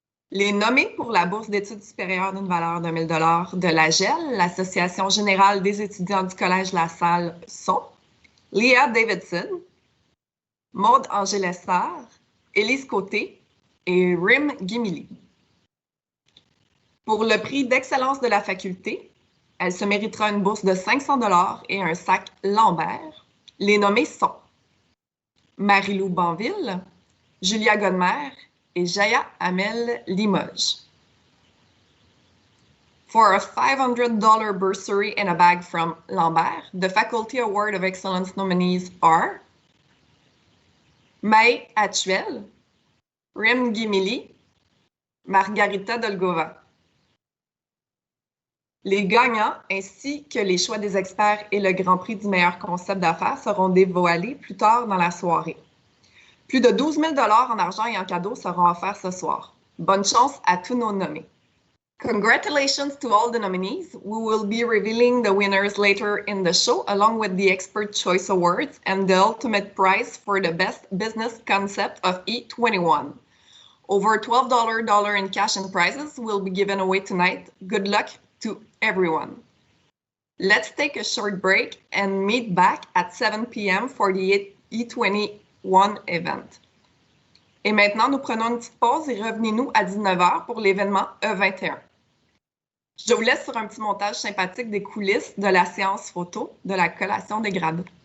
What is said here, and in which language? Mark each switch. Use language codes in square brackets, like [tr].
[fr] Les nommés pour la bourse d'études supérieures d'une valeur de 1 000 $ de l'AGEL, l'Association générale des étudiants du Collège La Salle, sont Leah Davidson, Maude Angers-Lessard, Élise Côté et Rim Guimili. Pour le prix d'excellence de la faculté, Elle se méritera une bourse de 500 $ et un sac Lambert. Les nommés sont Marie-Lou Banville, Julia Godmer et Jaya Amel Limoges. [en] For a $500 bursary and a bag from Lambert, the Faculty Award of Excellence nominees are May Atuel, Rim Gimili, Margarita Dolgova. [fr] Les gagnants, ainsi que les choix des experts et le Grand Prix du meilleur concept d'affaires seront dévoilés plus tard dans la soirée. Plus de 12 000 $ en argent et en cadeaux seront offerts ce soir. Bonne chance à tous nos nommés. [en] Congratulations to all the nominees. We will be revealing the winners later in the show, along with the Expert Choice Awards and the ultimate prize for the best business concept of E21. Over $12 in cash and prizes will be given away tonight. Good luck to everyone. Let's take a short break and meet back at 7 p.m. for the E21 event. [fr] Et maintenant, nous prenons une petite pause et revenez-nous à 19h pour l'événement E21. Je vous laisse sur un petit montage sympathique des coulisses de la séance photo de la collation des grades.